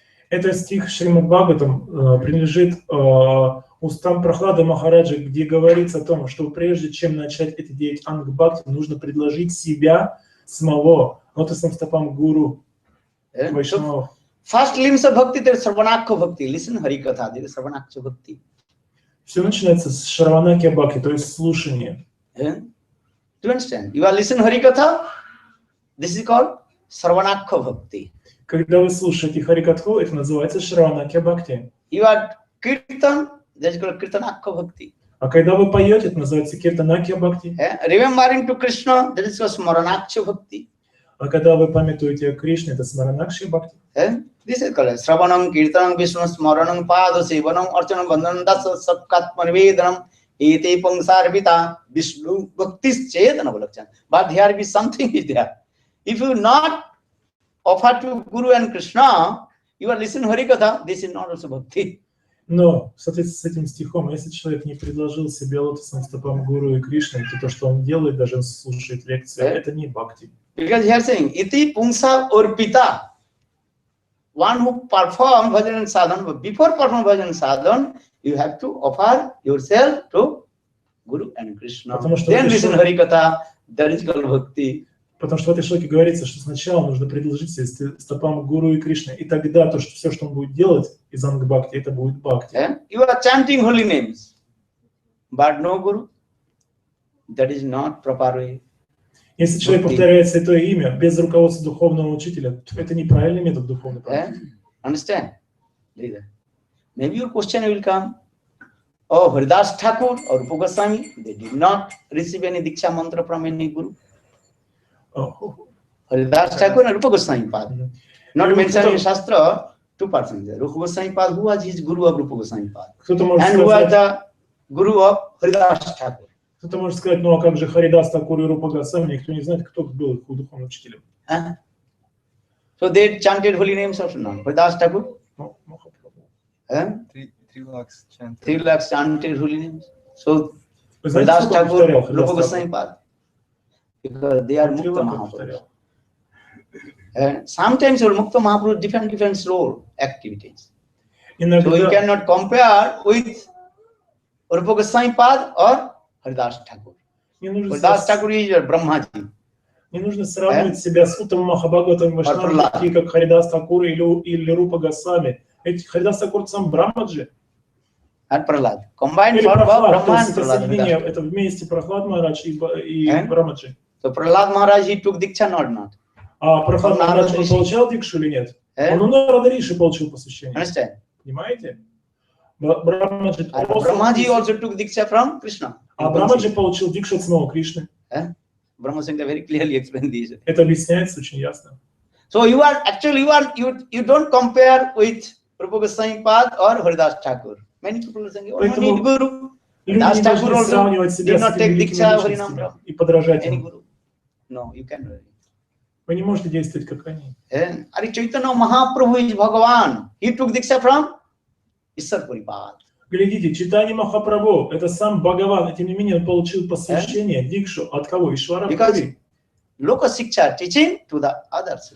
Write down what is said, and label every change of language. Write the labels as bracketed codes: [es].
[ru] Это стих Шримад Бхагаватам принадлежит устам Прохлады Махараджи, где говорится о том, что прежде чем начать это делать ангбхакти, нужно предложить себя самого, лотосным стопам гуру, вайшнавов. [en] First limbs of bhakti, there is Sarvanakha bhakti. Listen Harikatha, there is Sarvanakha bhakti. [ru] Все начинается с Шраванакья Бхакти, то есть слушание. [en] Do you understand? You are listening Harikatha, this is called Sarvanakha bhakti. [ru] Когда вы слушаете Харикатху, это называется Шраванакья Бхакти. [en] You are Kirtan, that is called Kirtanakha bhakti. [ru] А когда вы поете, это называется Киртанакья Бхакти. [en] Remembering to Krishna, that is called Smaranakha bhakti. [ru] А когда вы памятуете о Кришне, это Смаранакши Бхакти. [sa] This is called Sravanam Kirtanam Vishnu Smaranam Pada Sevanam Archanam Bandhanam Dasa Sapkatma Nivedanam Iti Pangsarvita Vishnu Bhaktis Chetana Balakchan. [en] But here be something is there. If you not offer to Guru and Krishna, you are listening Harikatha, this is not also bhakti. [ru] Но в соответствии с этим стихом, если человек не предложил себе лотосным стопам Гуру и Кришны, то что он делает, даже слушает лекции, это не бхакти. [en] Because here saying, [sa] iti pungsa orpita, [en] one who perform bhajan and sadhan, but before perform bhajan and sadhan, you have to offer yourself to Guru and Krishna. Then listen Harikatha, that is called bhakti. [ru] Потому что в этой шлоке говорится, что сначала нужно предложить себе стопам Гуру и Кришны, и тогда то, что все, что он будет делать из ангбхакти, это будет бхакти. [en] You are chanting holy names, but no Guru, that is not proper way. [ru] Если человек повторяет святое имя без руководства духовного учителя, это неправильный метод духовной практики. [en] Understand? Maybe your question will come. Oh, Haridas Thakur or Rupa Goswami, they did not receive any Diksha mantra from any Guru. Haridas Thakur and Rupa Goswami Pad. Not mentioned in Shastra, 2 persons there. Rupa Goswami Pad, who was his Guru of Rupa Goswami Pad? And who was the Guru of Haridas Thakur? [ru] Кто-то может сказать, ну а как же Харидас Такур и Рупа Госвами, никто не знает, кто был их духовным учителем. [en] So they chanted holy names also not. Haridas Thakur? No, 3 lakhs chanted. 3 lakhs chanted holy names. So Haridas Thakur, Rupa Goswami Pad. Because they are Mukta Mahaprabhu. And sometimes your Mukta Mahaprabhu different role activities. So you cannot compare with Rupa Goswami Pad or Haridas Thakur. Haridas Thakur is your Brahmaji. [ru] Не нужно сравнивать себя с Уттамом Махабхагаватом Вайшнавами, такие как Харидас Такур или Рупа Госвами. Харидас Такур сам Брахмаджи. [en] Combined for Brahma and Prahlad. [ru] Это вместе Прохлад Махарадж и Брахмаджи. [en] So Prahlad Maharaj, he took Diksha or not? [ru] А Прохлад Махарадж, он получал Дикшу или нет? Он у Нарада Риши получил посвящение. Понимаете? [en] Brahmaji also took Diksha from Krishna. [ru] А Брахмаджи получил Дикшу от самого Кришны. [en] Brahma Singh very clearly explained this. [ru] Это объясняется очень ясно. [en] So you are actually you don't compare with Rupa Goswami Pad or Haridas Thakur. Many people are saying, oh, no need Guru. Haridas Thakur also did not take Diksha Harinam from any Guru. No, you cannot. [ru] Вы не можете действовать как они. [en] Ari Chaitanya Mahaprabhu is Bhagavan. He took Diksha from Ishwar Puripad. [ru] Глядите, Чайтанья Махапрабху, это сам Бхагаван, и тем не менее он получил посвящение, дикшу, от кого? Ишвара Пури. [en] Loka Siksha teaching to the others.